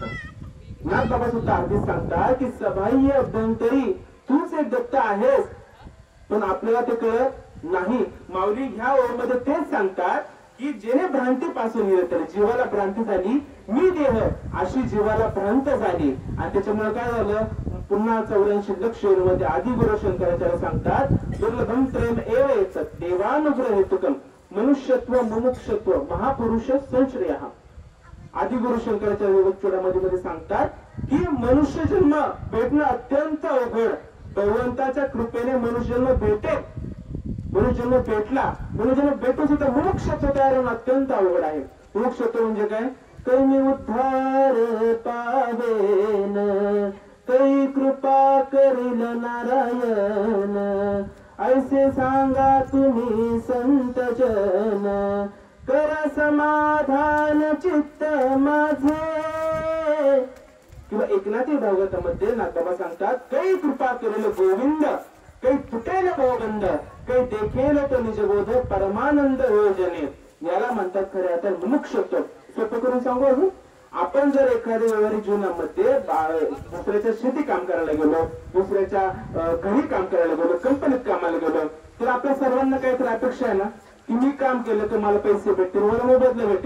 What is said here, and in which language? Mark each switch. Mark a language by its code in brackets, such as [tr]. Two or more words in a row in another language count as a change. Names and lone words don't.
[mr] नाथ बाबा सुद्धा आरतीत सांगतात की सभाय अभ्यंतरी तूच एक दत्त आहेस पण आपल्याला ते कळत नाही. माऊली ह्या ओळमध्ये तेच सांगतात की जेणे भ्रांतीपासून तर जीवाला भ्रांती झाली मी देह अशी जीवाला भ्रांत झाली आणि त्याच्यामुळे काय झालं पुन्हा 84 लक्ष मध्ये आदि गुरु शंकराचार्य सांगतात [sa] दुर्लभम प्रेम एव येतात देवानुग्रह हेतुकम मनुष्यत्व मुमुक्षत्व महापुरुष संश्रय. [mr] आदि गुरु शंकराचार्य मध्ये सांगतात की मनुष्य जन्म भेटणं अत्यंत अवघड. भगवंताच्या कृपेने मनुष्य जन्म भेटेल, मनुष्य जन्म भेटला, मनुष्य जन्म भेटू सुद्धा मोक्षत्व तयार होणं अत्यंत अवघड आहे. मोक्षत्व म्हणजे काय? कैमी उद्धार पावेन, कै कृपा करील नारायण, ऐसे सांगा तुम्ही संत जन, करा समाधान चित्त माझे. किंवा एकनाथी भागवतामध्ये नाथबाबा सांगतात, कै कृपा करेल गोविंद, कै तुटेल भवबंध, कै देखेल तो निजबोध परमानंद योजने. याला म्हणतात खरे आता मुमुक्षत्व. सोपं करून सांगू अजून, आपण जर एखाद्या व्यवहारिक जीवनामध्ये दुसऱ्याच्या शेती काम करायला गेलो, दुसऱ्याच्या घरी काम करायला गेलो, कंपनीत कामाला गेलो, तर आपल्या सर्वांना काहीतरी अपेक्षा आहे ना की मी काम केलं तर मला पैसे भेटतील, मला मोबदला भेटेल.